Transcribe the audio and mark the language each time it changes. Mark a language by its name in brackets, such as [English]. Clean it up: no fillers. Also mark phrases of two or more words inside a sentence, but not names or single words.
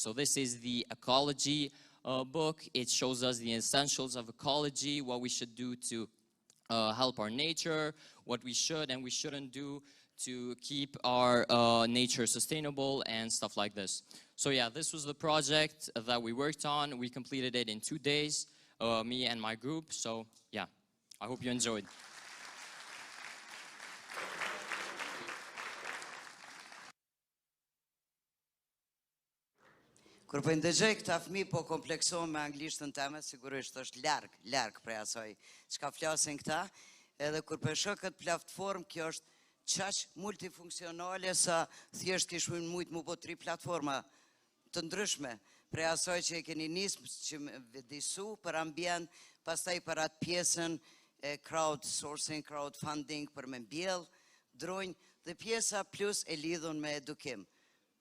[English] So this is the ecology book. It shows us the essentials of ecology, what we should do to help our nature, what we should and we shouldn't do to keep our nature sustainable, and stuff like this. So yeah, this was the project that we worked on. We completed it in 2 days, me and my group. So yeah, I hope you enjoyed. [Albanian] Kur po ndëgjoj këta fëmijë po kompleksohen me anglishtën time, sigurisht është larg prej asaj çka flasin këta, edhe kur po shoh këtë platformë, kjo është çaq multifunksionale sa thjesht kish mujt mu po 3 platforma të ndryshme, prej asaj që e keni nisë që me vedisu për ambient, pastaj për atë pjesën e [English] crowdsourcing, crowdfunding [Albanian] për me mbjell, dronj, dhe pjesa plus e lidhun me edukim.